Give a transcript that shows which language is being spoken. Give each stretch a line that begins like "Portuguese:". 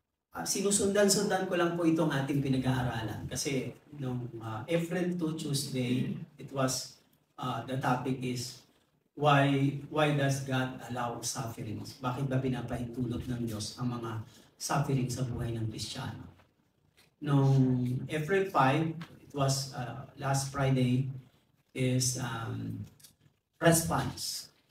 Filipino: Sinusundan-sundan ko lang po itong ating pinag-aaralan kasi nung April 2 Tuesday,
English: it was the topic is why does God allow sufferings?
Filipino: Bakit ba pinapahintulot ng Diyos ang mga suffering sa buhay ng Kristiyano?
English: Nung April 5, it was last Friday, is response.